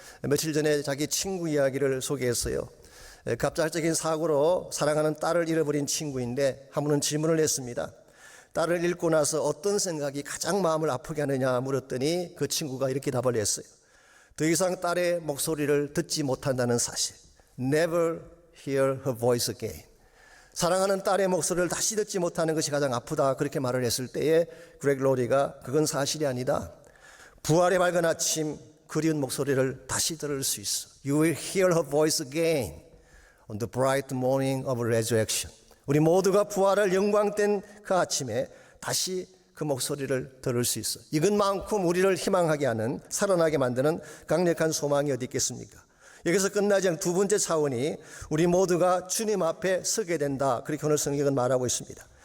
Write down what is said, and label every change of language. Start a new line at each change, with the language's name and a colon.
Korean: 며칠 전에 자기 친구 이야기를 소개했어요. 갑작적인 사고로 사랑하는 딸을 잃어버린 친구인데 한 분은 질문을 했습니다. 딸을 잃고 나서 어떤 생각이 가장 마음을 아프게 하느냐 물었더니 그 친구가 이렇게 답을 했어요. 더 이상 딸의 목소리를 듣지 못한다는 사실.
English: Never hear her voice again.
Korean: 사랑하는 딸의 목소리를 다시 듣지 못하는 것이 가장 아프다 그렇게 말을 했을 때에 그렉 로리가 그건 사실이 아니다. 부활의 밝은 아침 그리운 목소리를 다시 들을 수 있어.
English: You will hear her voice again on the bright morning of resurrection.
Korean: 우리 모두가 부활할 영광된 그 아침에 다시 그 목소리를 들을 수 있어. 이것만큼 우리를 희망하게 하는, 살아나게 만드는 강력한 소망이 어디 있겠습니까? 여기서 끝나지 않은 두 번째 차원이 우리 모두가 주님 앞에 서게 된다. 그렇게 오늘 성경은 말하고 있습니다.